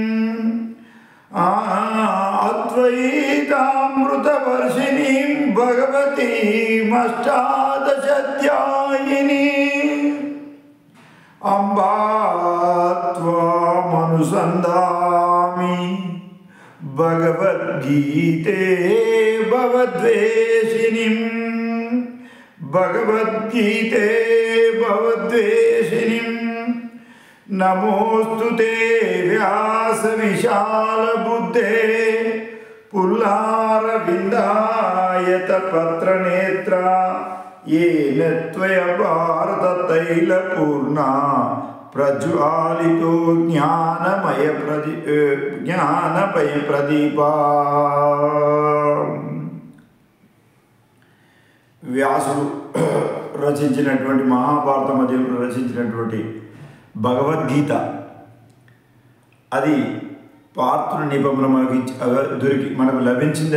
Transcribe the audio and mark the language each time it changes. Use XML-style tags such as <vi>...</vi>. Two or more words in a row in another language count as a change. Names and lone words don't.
<sa>భగవతీమష్టాదశాధ్యాయినీ అంబా త్వామనుసంధామి భగవద్గీతే భవద్వేషిణీం భగవద్గీతే భవద్వేషిణీం. నమోస్తుతే వ్యాస విశాల బుద్ధే పుల్లారవిందాయత పత్రనేత్ర येन त्वया भारत तैलपूर्णा प्रज्वालितो ज्ञानमय प्रदीपा.</sa> <te>వ్యాసుడు రచించినటువంటి మహాభారత మధ్యంలో రచించినటువంటి భగవద్గీత, అది పార్థుని నిబంధన మనకు లభించింది.</te>